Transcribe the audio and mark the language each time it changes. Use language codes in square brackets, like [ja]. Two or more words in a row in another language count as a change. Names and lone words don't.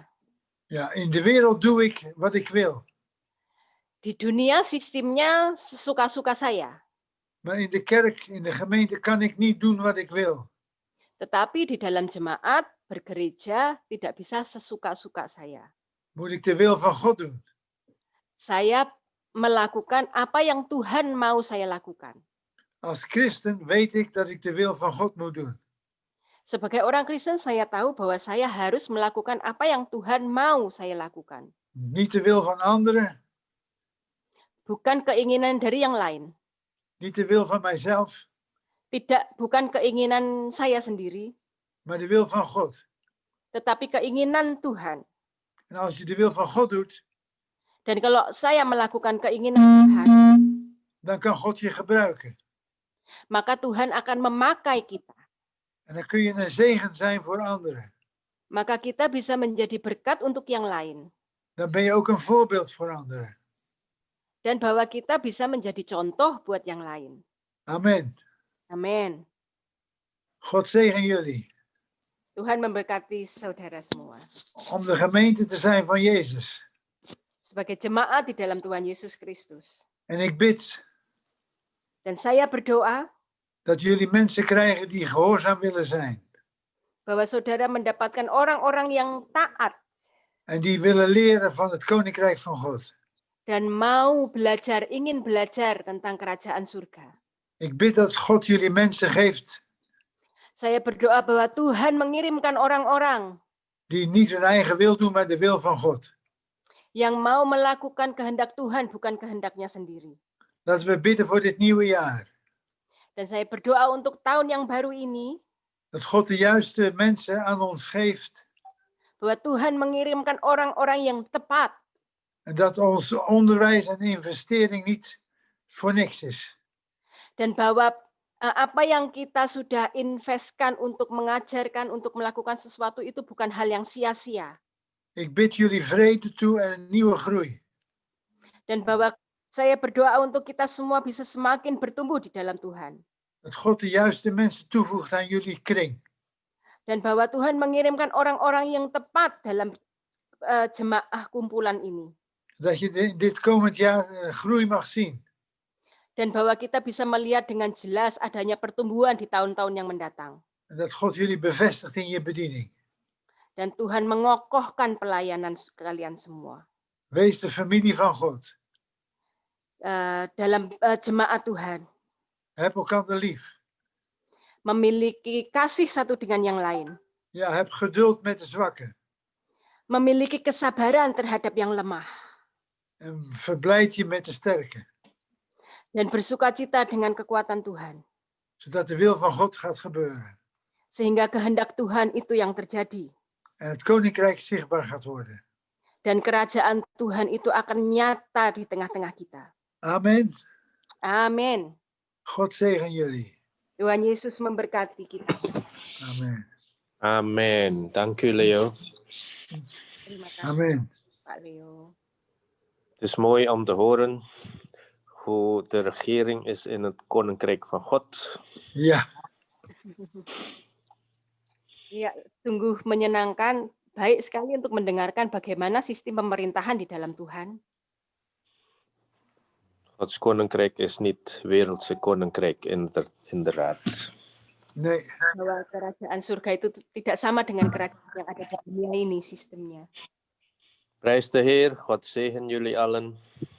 [nl] Ja, in de wereld doe ik wat ik wil. [id] Di dunia sistemnya sesuka-suka saya. [nl] Maar in de kerk, in de gemeente kan ik niet doen wat ik wil. [id] Tetapi di dalam jemaat, bergereja, tidak bisa sesuka-suka saya. [nl] Moet ik de wil van God doen. [id] Saya melakukan apa yang Tuhan mau saya lakukan. [nl] Als christen weet ik dat ik de wil van God moet doen. [id] Sebagai orang Kristen, saya tahu bahwa saya harus melakukan apa yang Tuhan mau saya lakukan. [nl] Niet de wil van anderen, [id] Bukan keinginan dari yang lain. [nl] niet de wil van mijzelf, [id] Bukan keinginan saya sendiri, [nl] maar de wil van God. [id] tetapi keinginan Tuhan. [nl] En als je de wil van God doet, [id] Dan kalau saya melakukan keinginan Tuhan, [nl] dan kan God je gebruiken. [id] maka Tuhan akan memakai kita. [nl] En dan kun je een zegen zijn voor anderen. [id] Maka kita bisa menjadi berkat untuk yang lain. [nl] Dan ben je ook een voorbeeld voor anderen. [id] Dan bahwa kita bisa menjadi contoh buat yang lain. [nl] Amen. [id] Amin. [nl] God zegen jullie. [id] Tuhan memberkati saudara semua. [nl] Om de gemeente te zijn van Jezus. [id] Sebagai jemaat di dalam Tuhan Yesus Kristus. [nl] En ik bid [id] Dan saya berdoa [nl] dat jullie mensen krijgen die gehoorzaam willen zijn. [id] bahwa saudara mendapatkan orang-orang yang taat [nl] En die willen leren van het koninkrijk van God. [id] dan mau belajar, ingin belajar tentang kerajaan surga. [nl] Ik bid dat God jullie mensen geeft [id] Saya berdoa bahwa Tuhan mengirimkan orang-orang [nl] die niet hun eigen wil doen, maar de wil van God. [id] yang mau melakukan kehendak Tuhan, bukan kehendaknya sendiri. [nl] Laten we bidden voor dit nieuwe jaar. [id] Dan saya berdoa untuk tahun yang baru ini, [nl] Dat God de juiste mensen aan ons geeft. [id] bahwa Tuhan mengirimkan orang-orang yang tepat. [nl] En dat ons onderwijs en investering niet voor niks is. [id] Dan bahwa apa yang kita sudah investkan untuk mengajarkan, untuk melakukan sesuatu itu bukan hal yang sia-sia. [nl] Ik bid jullie vrede toe en een nieuwe groei. [id] Dan bahwa saya berdoa untuk kita semua bisa semakin bertumbuh di dalam Tuhan. [nl] Dat God de juiste mensen toevoegt aan jullie kring. [id] Dan bahwa Tuhan mengirimkan orang-orang yang tepat dalam jemaah kumpulan ini. [nl] Dat je dit komend jaar groei mag zien. [id] Dan bahwa kita bisa melihat dengan jelas adanya pertumbuhan di tahun-tahun yang mendatang. [nl] En dat God jullie bevestigt in je bediening. [id] Dan Tuhan mengokohkan pelayanan kalian semua. [nl] Wees de familie van God. [id] Dalam jemaat Tuhan. [nl] Heb elkaar lief. [id] Memiliki kasih satu dengan yang lain. [nl] Ja, heb geduld met de zwakken. [id] Memiliki kesabaran terhadap yang lemah. [nl] En verblijd je met de sterken. [id] Dan bersukacita dengan kekuatan Tuhan. [nl] Zodat de wil van God gaat gebeuren. [id] Sehingga kehendak Tuhan itu yang terjadi. [nl] En het koninkrijk zichtbaar gaat worden. [id] Dan kerajaan Tuhan itu akan nyata di tengah-tengah kita. [nl] Amen. [id] Amin. [nl] God zegen jullie. [id] Tuhan Yesus memberkati kita. [nl] Amen. Amen. Dank u, Leo. [id] Terima kasih, Amen. Pak Leo. [nl] Het is mooi om te horen hoe de regering is in het Koninkrijk van God. Ja. [id] Ya, sungguh menyenangkan, baik sekali untuk mendengarkan bagaimana sistem pemerintahan di dalam Tuhan. [nl] Gods Koninkrijk is niet wereldse Koninkrijk, inderdaad. Nee. [id] Bahwa kerajaan surga itu tidak sama dengan kerajaan yang ada di dunia ini sistemnya. [nl] Prijs de Heer, God zegen jullie allen.